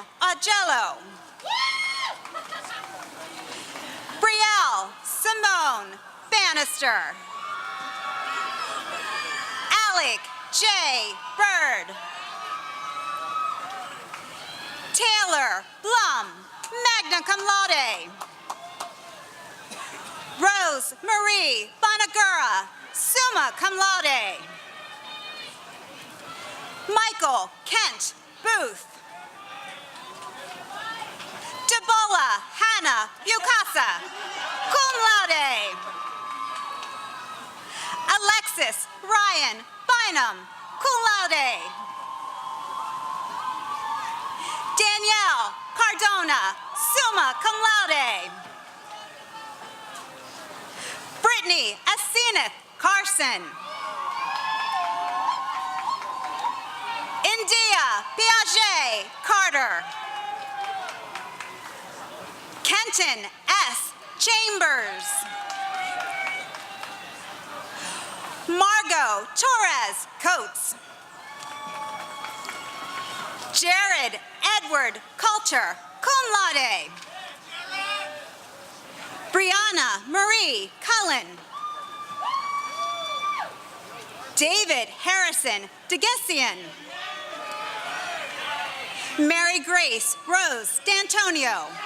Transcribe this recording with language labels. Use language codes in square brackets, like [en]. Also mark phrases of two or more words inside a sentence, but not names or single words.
[en] Agello, Brielle Simone Bannister, Alec J. Bird. Taylor Blum, [la] magna cum laude. [en] Rose Marie Bonagura, [la] summa cum laude. [en] Michael Kent Booth. Debola Hannah Bukasa, [la] cum laude. [en] Alexis Ryan Bynum, [la] cum laude. [en] Danielle Cardona, [la] summa cum laude. [en] Brittany Aseneth Carson. India Piaget Carter. Kenton S. Chambers. Margot Torres Coates. Jared Edward Coulter, [la] cum laude. [en] Brianna Marie Cullen. David Harrison DeGessian. Mary Grace Rose D'Antonio.